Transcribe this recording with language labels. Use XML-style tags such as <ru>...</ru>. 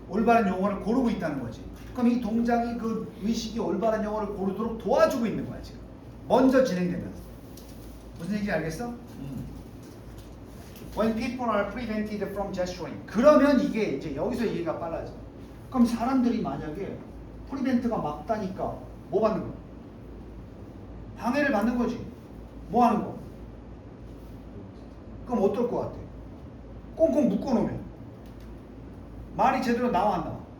<ko>올바른 용어를 고르고 있다는 거지. 그럼 이 동작이 그 의식이 올바른 용어를 고르도록 도와주고 있는 거야, 지금. 먼저 진행되면서. 무슨 얘기인지 알겠어?</ko> <en>When people are prevented from gesturing.</en> <ko>그러면 이게 이제 여기서 얘기가 빨라져. 그럼 사람들이 만약에 프리벤트가 막다니까 뭐 받는 거야? 방해를 받는 거지. 뭐 하는 거? 그럼 어떨 것 같아? 꽁꽁 묶어놓으면 말이 제대로 나와 안 나와?</ko>